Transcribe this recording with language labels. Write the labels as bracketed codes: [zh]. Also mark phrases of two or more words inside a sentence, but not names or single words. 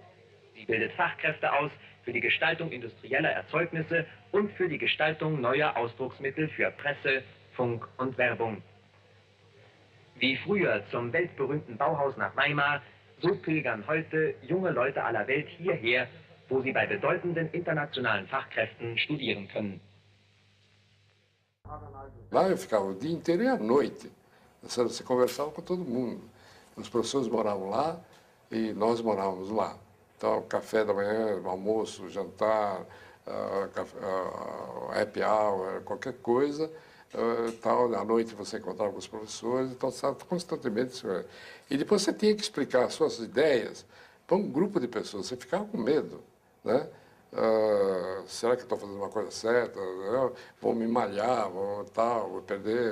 [de] Sie bildet Fachkräfte aus für die Gestaltung industrieller Erzeugnisse und für die Gestaltung neuer Ausdrucksmittel für Presse, Funk und Werbung. Wie früher zum weltberühmten Bauhaus nach Weimar, so pilgern heute junge Leute aller Welt hierher, wo sie bei bedeutenden internationalen Fachkräften studieren können. [pt] Lá eu ficava o dia inteiro e à noite. Você conversava com todo mundo. Os professores moravam lá e nós morávamos lá. Então, café da manhã, almoço, jantar, [en] happy hour, [pt] qualquer coisa. Tal, à noite você encontrava com os professores, então estava constantemente. E depois você tinha que explicar as suas ideias para um grupo de pessoas. Você ficava com medo, né? Será que estou fazendo uma coisa certa? Vou me malhar, vou perder.